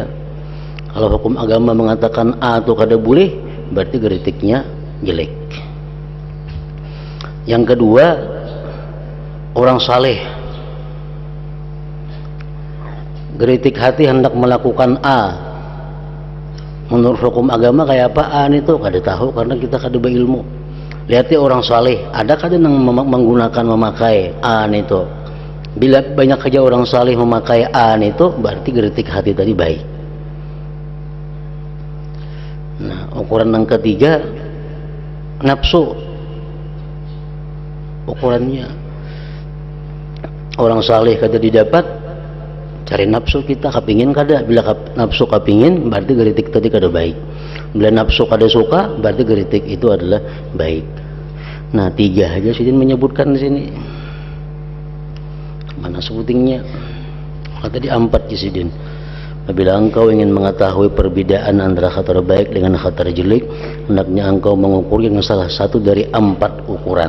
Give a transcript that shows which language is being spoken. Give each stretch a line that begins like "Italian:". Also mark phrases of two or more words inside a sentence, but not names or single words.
Banjar: Kalau hukum agama mengatakan A itu kada boleh, berarti kritiknya jelek.
Indonesian: Yang kedua, orang saleh. Kritik hati hendak melakukan A.
Banjar: Menurut hukum agama kayak apa A itu kada tahu karena kita kada berilmu. Lihat orang saleh, ada kada yang menggunakan memakai A itu. Bila banyak saja orang saleh memakai A itu, berarti kritik hati tadi baik.
Indonesian: Ukuran yang ketiga nafsu.
Banjar: Ukurannya orang saleh kada didapat, cari nafsu kita kapingin kada. Bila nafsu kapingin berarti geritik tadi kada baik. Bila nafsu kada suka berarti geritik itu adalah baik.
Indonesian: Nah, 3 aja Sidin menyebutkan di sini. Mana sebutingnya? Tadi 4 di Sidin. Apabila engkau ingin mengetahui perbedaan antara khatar baik dengan khatar jelek, hendaknya engkau mengukur yang salah satu dari 4 ukuran.